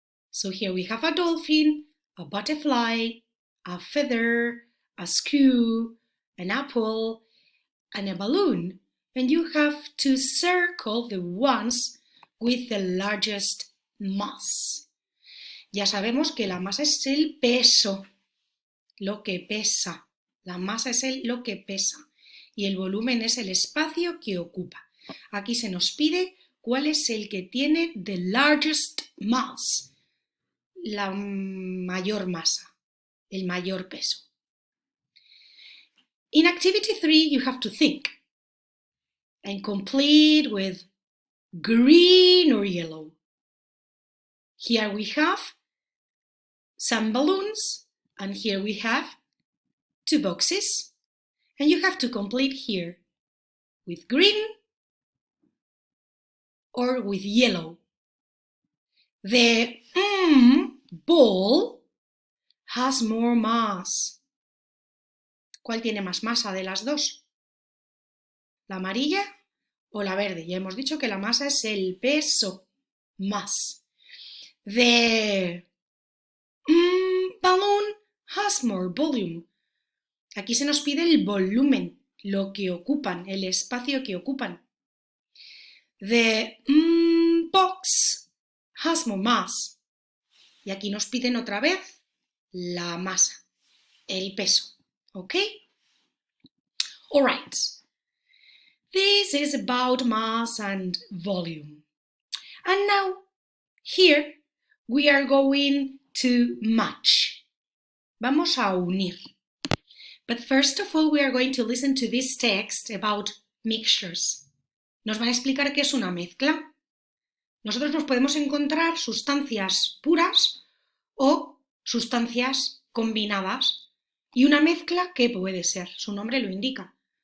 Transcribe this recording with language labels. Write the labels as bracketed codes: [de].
[en] So here we have a dolphin, a butterfly, a feather, a skew, an apple, and a balloon. And you have to circle the ones with the largest mass. [es] Ya sabemos que la masa es el peso, lo que pesa. La masa es lo que pesa. Y el volumen es el espacio que ocupa. Aquí se nos pide cuál es el que tiene [en] the largest mass, [es] la mayor masa, el mayor peso. [en] In activity 3, you have to think and complete with green or yellow. Here we have some balloons, and here we have 2 boxes, and you have to complete here with green or with yellow. The ball has more mass. [es] ¿Cuál tiene más masa de las dos? ¿La amarilla o la verde? Ya hemos dicho que la masa es el peso, mass. [en] The balloon has more volume. [es] Aquí se nos pide el volumen, lo que ocupan, el espacio que ocupan. [en] The box has more mass. [es] Y aquí nos piden otra vez la masa, el peso. [en] Okay? All right. This is about mass and volume. And now, here, we are going to match. [es] Vamos a unir. [en] But first of all, we are going to listen to this text about mixtures. [es] Nos van a explicar qué es una mezcla. Nosotros nos podemos encontrar sustancias puras o sustancias combinadas. Y una mezcla, ¿qué puede ser? Su nombre lo indica.